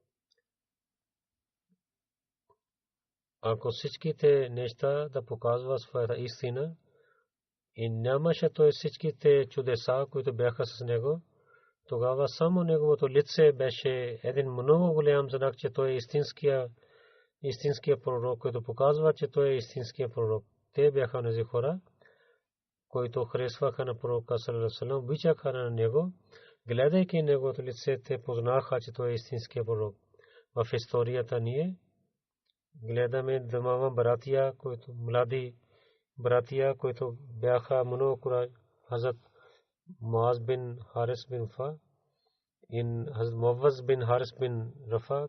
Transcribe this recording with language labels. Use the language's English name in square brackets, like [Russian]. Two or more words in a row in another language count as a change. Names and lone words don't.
[Bulgarian] ако всичките неща да показва своята истина и нямаше той всичките чудеса, които бяха с него, тогава само неговото лице беше един много голям знак, че той е истинския пророк, който показва, че той е истинския пророк. Те бяха тези хора, които харесваха на пророка [Arabic] صلى الله عليه وسلم, [Bulgarian] обичаха на него, гледайки неговото лице, те познаха, че той е истинския пророк. В историята ние гледаме двама братия, които млади братия, които бяха много кураж, Хазрат Муаз бин Харис бин Фа и Хазрат Муавваз бин Харис бин Рафа.